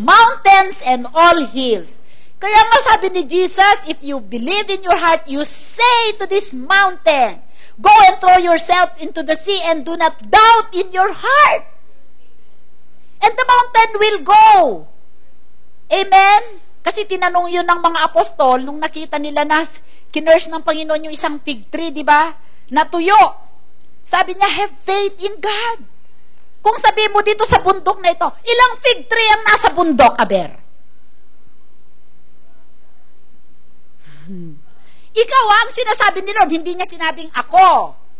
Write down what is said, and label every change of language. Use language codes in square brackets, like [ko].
[en] Mountains and all hills. [tl] Kaya nga sabi ni Jesus, [en] if you believe in your heart, you say to this mountain, go and throw yourself into the sea and do not doubt in your heart. And the mountain will go. Amen? [tl] Kasi tinanong yun ng mga apostol nung nakita nila na kinurse ng Panginoon yung isang fig tree, di ba? Natuyo. Sabi niya, [en] have faith in God. [tl] Kung sabi mo dito sa bundok na ito, ilang fig tree ang nasa bundok, Aber? Ikaw ang sinasabi ni Lord, hindi niya sinabing ako.